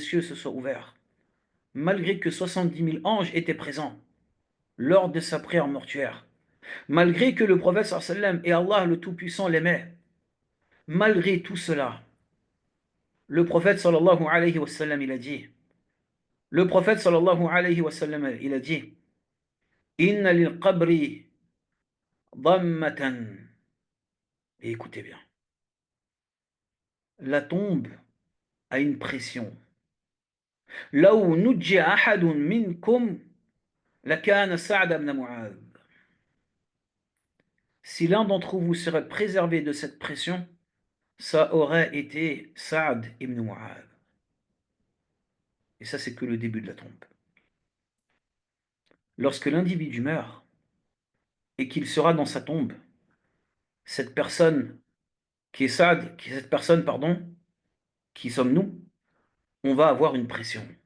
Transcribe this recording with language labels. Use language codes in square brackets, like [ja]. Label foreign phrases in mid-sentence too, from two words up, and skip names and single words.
[fr] cieux se soient ouverts, malgré que 70 000 anges étaient présents lors de sa prière mortuaire, malgré que le prophète sallam et Allah le Tout-Puissant l'aimaient, malgré tout cela, le prophète [ar] صلى الله عليه وسلم [fr] il a dit, le prophète [ar] صلى الله عليه وسلم [fr] il a dit, [ar] إن للقبر ضمة. [fr] Et écoutez bien, la tombe a une pression. [ar] لو نجي أحد منكم لكان سعد بن معاذ. [fr] Si l'un d'entre vous serait préservé de cette pression, ça aurait été Saad ibn Mu'adh. Et ça, c'est que le début de la tombe. Lorsque l'individu meurt et qu'il sera dans sa tombe, cette personne qui est Saad, cette personne, pardon, qui sommes-nous, on va avoir une pression.